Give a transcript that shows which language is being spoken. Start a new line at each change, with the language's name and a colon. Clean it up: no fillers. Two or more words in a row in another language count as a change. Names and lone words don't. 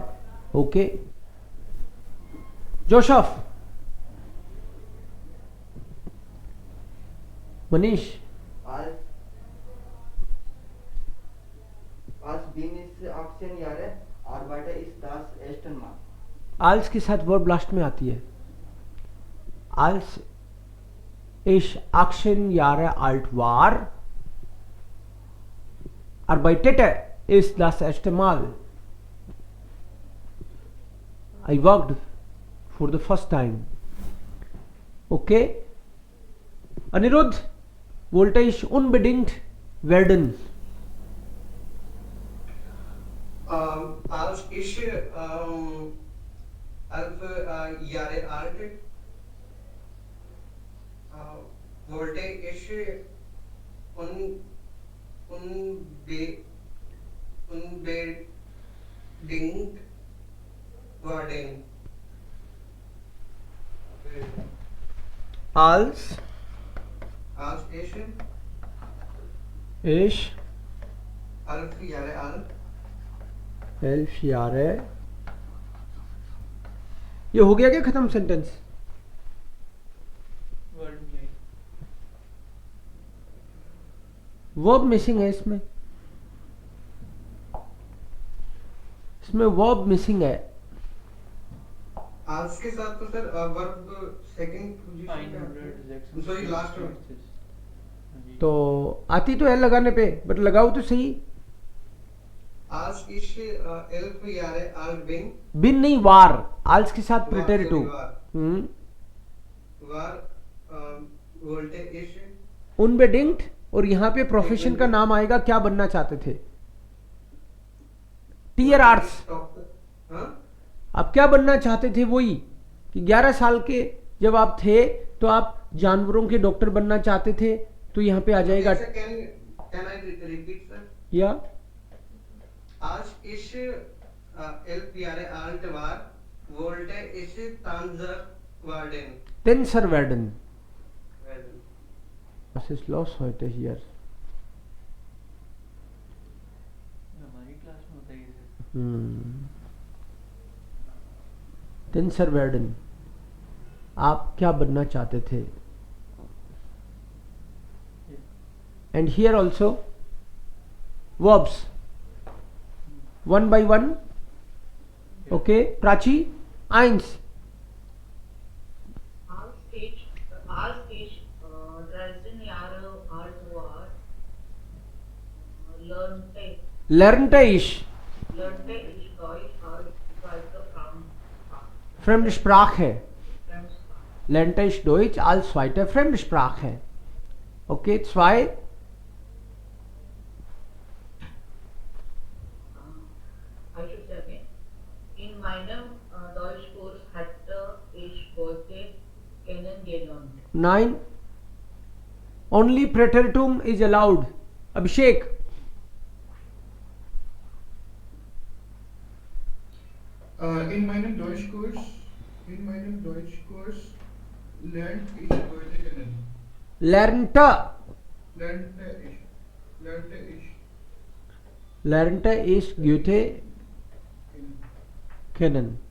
English: Okay, Joseph, Manish,
German: Als bin ich 18 Jahre, arbeite ich das erste Mal.
Hindi: als के साथ
English: verb last
Hindi: में आती है।
German: als ich 18 Jahre alt war, arbeitete ich das erste Mal।
English: I worked for the first time। Okay, Anirudh,
German: wollte ich unbedingt werden। Als ich elf Jahre alt wollte ich un, unbe, unbedingt werden. als Als ich ich 11 Jahre alt 11 Jahre,
Hindi: ये हो गया क्या खत्म सेंटेंस? वर्ड में
English: verb missing
Hindi: है इसमें
English: verb missing
Hindi: है। आज के साथ तो सर
English: verb second position sorry last
Hindi: में तो आती तो है लगाने पे, बट लगाओ तो सही।
German: आज ich 11 Jahre alt bin
Hindi: बिन नहीं, वार, आल्स के साथ प्रिटेरिटिव।
German: war wollte ich
Hindi: उनबेडिंक्ट, और यहाँ पे प्रोफेशन का नाम आएगा, क्या बनना चाहते थे?
German: Tierarzt.
Hindi: हाँ आप क्या बनना चाहते थे? वही कि 11 साल के जब आप थे तो आप जानवरों के डॉक्टर बनना चाहते थे, तो यहाँ पे आ जाएगा
English: can I repeat sir
Hindi: या
German: आज ich 11 Jahre alt war wollte ich Tanzer werden Tänzer werden. Was ist los heute hier?
Hindi: हमारी क्लास में होता है ये।
German: Tänzer werden,
Hindi: आप क्या बनना चाहते थे?
English: And here also verbs one by one. Okay, Prachi,
German: eins. Als ich 13 Jahre alt war, Lernte ich Deutsch als zweite Fremdsprache. Fremdsprache. Lernte ich Deutsch als zweite Fremdsprache. Okay, zwei.
English: I should say again.
German: In meinem Deutschkurs hatte ich Worte kennengelernt. Nein.
English: Only preteritum is allowed. Abhishek.
German: In meinem Deutschkurs lernt ich Wörter kennen. Lernte. Lernte ich Goethe kennen.